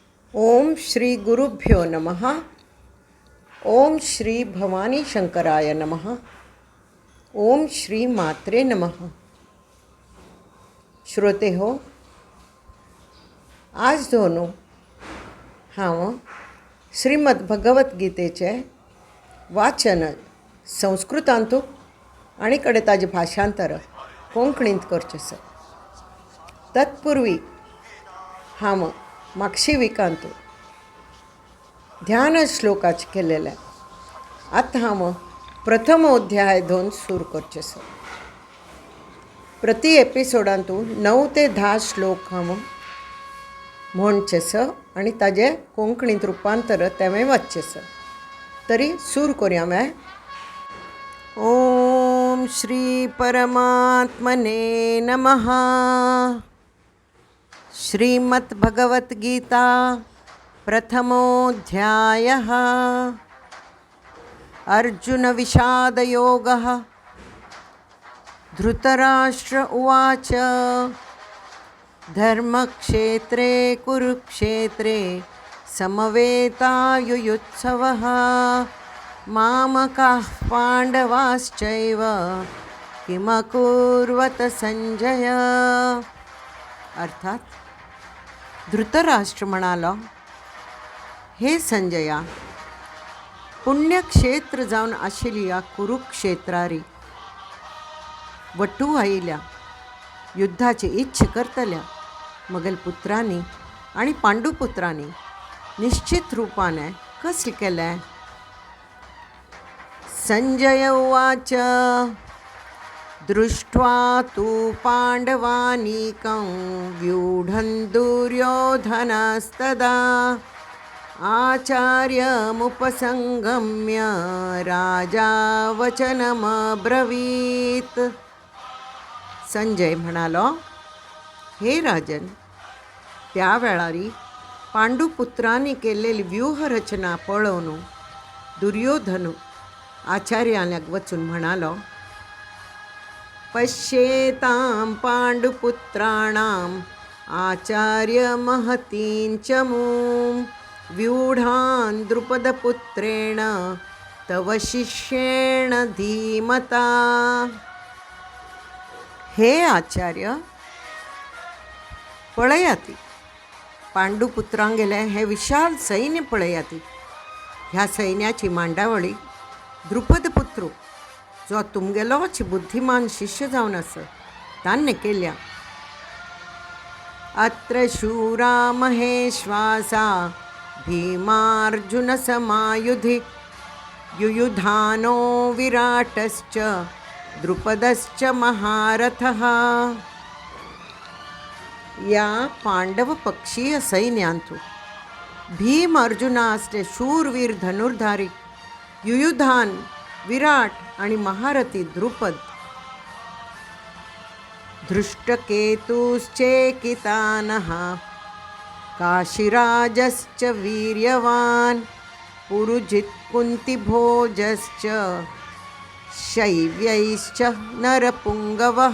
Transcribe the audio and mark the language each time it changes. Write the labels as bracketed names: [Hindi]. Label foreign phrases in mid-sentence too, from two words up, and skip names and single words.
[Sanskrit] ओम श्री गुरुभ्यो नमः. ओम श्री भवानी शंकराय नमः. ओम श्री मात्रे नमः. [Konkani] श्रोते हो, आज दोनों हांव श्रीमद भगवद्गीतेचे वाचन संस्कृतांतू आणि कडे ताजे भाषांतर कोंकणींत करचें. तत्पूर्वी हांव मागशी विकांतू ध्यान श्लोकाचे केलेले. आतां हांव प्रथम अध्याय दोन सुरू करचें. प्रति एपिसोडांतू 9 ते 10 श्लोक हांव म्हणचें आनी ताजे कोंकणींत रुपांतर तेवें वाचचें. तरी सुरू करुया मे. [Sanskrit] ओम श्री परमात्मने नमः. श्रीमद्भगवद्गीता प्रथमोऽध्यायः. अर्जुन विषादयोगः. धृतराष्ट्र उवाच धर्मक्षेत्रे कुरुक्षेत्रे समवेतायुयुत्सवः मामकाः पांडवाश्चैव किमकुर्वत संजय. [Konkani] अर्थात धृतराष्ट्र म्हणालो, हे संजया, पुण्यक्षेत्र जावन आशिल्ल्या कुरुक्षेत्रारी वटू आयिल्ल्या युद्धाची इच्छा करतल्या मगेल पुत्रांनी आणि पांडुपुत्रांनी निश्चित रूपाने कसले केले. [Sanskrit] संजय उवाच दृष्ट्वा तु पांडवानीकं व्यूढं दुर्योधनस्तदा आचार्यमुपसंगम्य राजा वचनमब्रवीत्. [Konkani] संजय म्हणालो, हे राजन, त्या वेळारी पांडुपुत्रांनी केलेली व्यूहरचना पळोवन दुर्योधन आचार्याक वचून म्हणालो, [Sanskrit] पश्येतां पांडुपुत्राणां आचार्य महतीं च मूं व्यूढान् द्रुपदपुत्रेण तव शिष्येण धीमता. [Konkani] हे आचार्य, पळयाती पांडुपुत्रांगेले हे विशाल सैन्य पळयाती. ह्या सैन्याची मांडावळी द्रुपद पुत्र जो तुमगेलोच बुद्धिमान शिष्य जावन आसा तान्ने केल्या. [Sanskrit] अत्र शूरा महेश्वासा भीमार्जुन समायुधि युयुधानो विराटश्च द्रुपदश्च महारथः. [Konkani] या पांडव पक्षीय सैन्यांतू भीम अर्जुना असले शूरवीर धनुर्धारी, युयुधान विराट आणि महारथी द्रुपद, [Sanskrit] धृष्टकेतुश्चेकितानः काशीराजश्च वीर्यवान् पुरुजित् कुन्तिभोजश्च शैव्यैश्च नरपुंगवः.